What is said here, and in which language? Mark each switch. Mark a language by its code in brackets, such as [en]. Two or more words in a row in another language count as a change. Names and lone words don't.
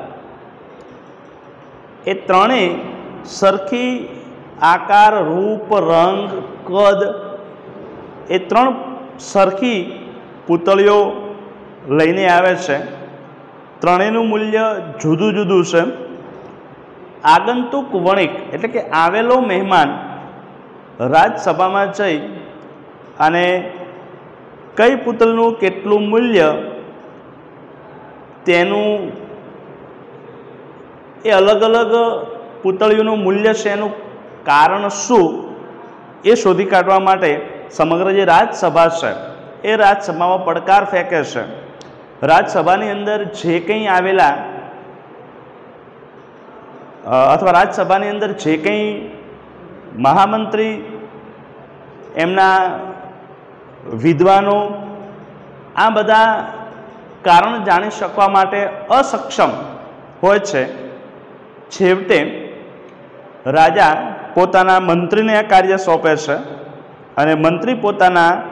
[gu] એ ત્રણેય સરખી આકાર, રૂપ, રંગ, કદ એ ત્રણ સરખી પુતળીઓ લઈને આવે છે। ત્રણેયનું મૂલ્ય જુદું જુદું છે। આગંતુક વણિક એટલે કે આવેલો મેહમાન રાજ્યસભા માં જઈ અને કઈ પુતળીનું કેટલું મૂલ્ય તેનું એ અલગ અલગ પુતળીઓનું મૂલ્ય છે એનું કારણ શું એ શોધી કાઢવા માટે સમગ્ર જે રાજ્યસભા છે એ રાજ્યસભામાં પડકાર ફેંકે છે। રાજ્યસભાની અંદર જે કંઈ આવેલા અથવા રાજ્યસભાની અંદર જે કંઈ મહામંત્રી એમના વિદ્વાનો આ બધા કારણ જાણી શકવા માટે અસક્ષમ હોય છે। છેવટે રાજા પોતાના મંત્રીને આ કાર્ય સોંપે છે અને મંત્રી પોતાના